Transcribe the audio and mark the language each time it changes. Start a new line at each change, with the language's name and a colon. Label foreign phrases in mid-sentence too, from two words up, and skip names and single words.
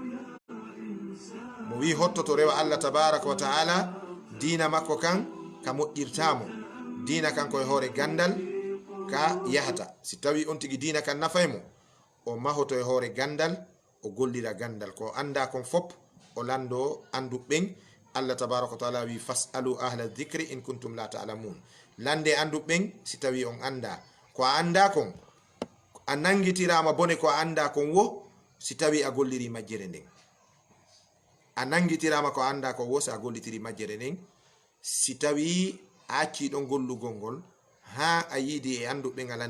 Fula: mo wi hottoto rewa
Arabic: الله تبارك وتعالى
Fula: dina makko kan ka moƴƴirtamo dina kan koye hoore gandal ka yahata si tawi on tigi dina kan nafaymo o mahoto e hoore gandal o gollira gandal ko anda kon fop o lando anduɓɓen
Arabic: الله تبارك وتعالى
Fula: wi
Arabic: فاسألوا أهل الذكر إن كنتم لا تعلمون
Fula: lande anduɓɓen si tawi on anda ko a anda kon a nangitirama bone ko a anda kon wo si tawi a golliri majjere nden a nangitirama ko anda ko wo so a gollitiri majjere nden si tawi a acci ɗon gollugol ngol ha a yiidi e anduɓɓen a